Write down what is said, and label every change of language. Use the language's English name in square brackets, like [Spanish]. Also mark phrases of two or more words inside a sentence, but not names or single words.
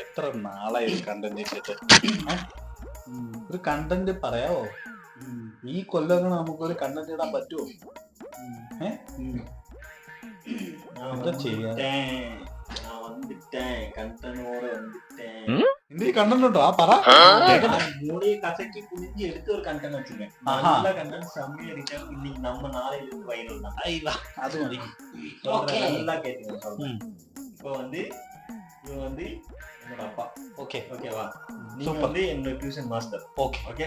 [Malayalam] എത്ര നാളായി കണ്ടന്റ് ഇട്ടിട്ട്? ഒരു കണ്ടന്റ് പറയാവോ? ഈ കൊല്ലങ്ങൾ നമുക്കൊരു കണ്ടന്റ് ഇടാൻ പറ്റുമോ? എന്താ ചെയ്യാ? നിന്റെ കണ്ടന്റ് ഉണ്ടോ? ആ പറ. [Tamil] கசக்கி குனிஞ்சு எடுத்து ஒரு கண்டென்ட் வச்சிருக்கேன். நல்ல கண்டென்ட் செம்மையா இருக்கு. இன்னைக்கு நம்ம நாளையில இருந்து வைரல் தான். அது மதி. நல்லா கேட்டுங்க சொல்றேன். இப்போ வந்து இவன் வந்து என்னோட அப்பா. ஓகேவா? நீங்க வந்து என்னோட டியூஷன் மாஸ்டர். ஓகே